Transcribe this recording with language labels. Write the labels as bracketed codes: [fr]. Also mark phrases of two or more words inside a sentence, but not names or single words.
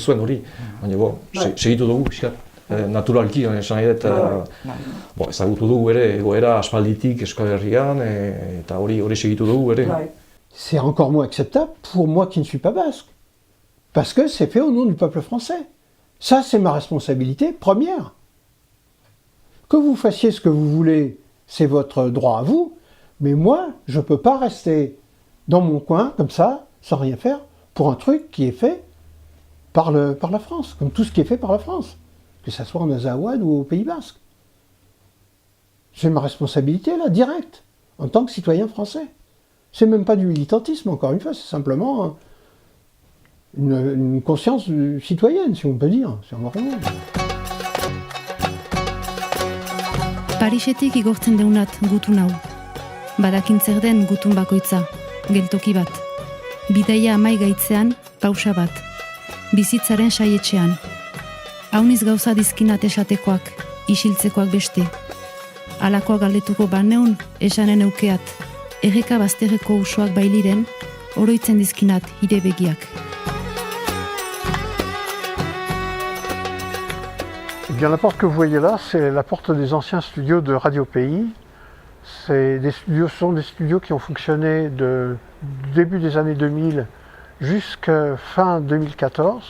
[eu] zuen hori, baina segitu dugu, naturalki, esan nahi dut, ezagutu dugu ere, egoera aspalditik Euskal Herrian, eta hori segitu dugu ere. [fr] C'est encore moins acceptable pour moi qui ne suis pas basque, parce que c'est fait au nom du peuple français. Ça, c'est ma responsabilité première. Que vous fassiez ce que vous voulez, c'est votre droit à vous, mais moi, je ne peux pas rester dans mon coin, comme ça, sans rien faire, pour un truc qui est fait par la France, comme tout ce qui est fait par la France, que ce soit en Azawad ou au Pays Basque. J'ai ma responsabilité, là, directe, en tant que citoyen français. C'est même pas du militantisme, encore une fois, c'est simplement une conscience citoyenne, si on peut dire. C'est vraiment... [eu] Parisetik igortzen deunat gutun hau. Badakin zer den gutun bakoitza, geltoki bat. Bidaia amai gaitzean, pausa bat. Bizitzaren saietxean. Hauniz gauza dizkinat esatekoak, isiltzekoak beste. Alakoak galdetuko baneun, esanen eukeat. Erreka bazterreko usoak bailiren, oroitzen dizkinat hire begiak. [fr] Eh bien, la porte que vous voyez là, c'est la porte des anciens studios de Radio Pays. Ce sont des studios qui ont fonctionné du début des années 2000 jusqu'à fin 2014.